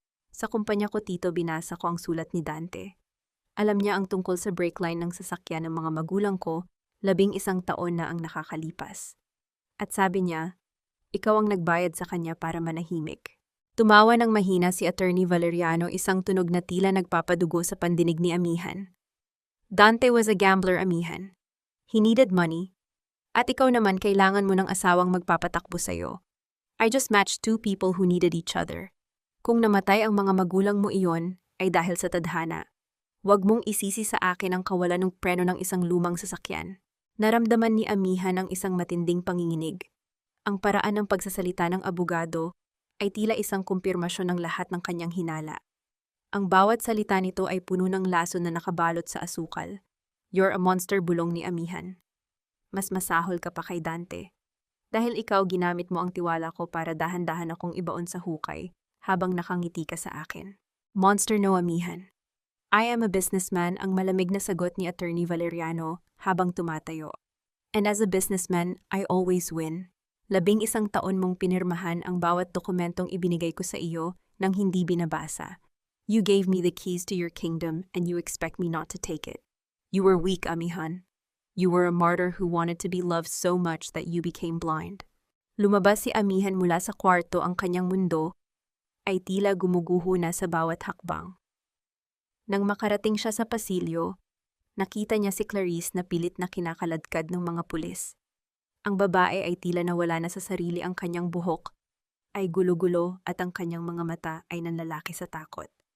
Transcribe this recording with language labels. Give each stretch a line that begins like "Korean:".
Filipino: Sa kumpanya ko, Tito, binasa ko ang sulat ni Dante. Alam niya ang tungkol sa brake line ng sasakyan ng mga magulang ko, 11 taon na ang nakakalipas. At sabi niya, ikaw ang nagbayad sa kanya para manahimik. Tumawa ng mahina si Attorney Valeriano, isang tunog na tila nagpapadugo sa pandinig ni amihan.
English: Dante was a gambler, amihan. He needed money.
Filipino: At ikaw naman, kailangan mo ng asawang magpapatakbo sa'yo.
English: I just matched two people who needed each other.
Filipino: Kung namatay ang mga magulang mo iyon, ay dahil sa tadhana. Huwag mong isisi sa akin ang kawalan ng preno ng isang lumang sasakyan. Naramdaman ni amihan ang isang matinding panginginig. Ang paraan ng pagsasalita ng abogado ay tila isang kumpirmasyon ng lahat ng kanyang hinala. Ang bawat salita nito ay puno ng laso na nakabalot sa asukal.
English: You're a monster,
Filipino: bulong ni amihan. Mas masahol ka pa kay Dante. Dahil ikaw, ginamit mo ang tiwala ko para dahan-dahan akong ibaon sa hukay habang nakangiti ka sa akin.
English: Monster, no, amihan. I am a businessman,
Filipino: ang malamig na sagot ni Attorney Valeriano habang tumatayo.
English: And as a businessman, I always win.
Filipino: 11 taon mong pinirmahan ang bawat dokumentong ibinigay ko sa iyo nang hindi binabasa.
English: You gave me the keys to your kingdom and you expect me not to take it. You were weak, amihan. You were a martyr who wanted to be loved so much that you became blind.
Filipino: Lumabas si amihan mula sa kwarto, ang kanyang mundo ay tila gumuguho na sa bawat hakbang. Nang makarating siya sa pasilyo, nakita niya si Clarice na pilit na kinakaladkad ng mga pulis. Ang babae ay tila nawala na sa sarili, ang kanyang buhok ay gulo-gulo at ang kanyang mga mata ay nanlalaki sa takot.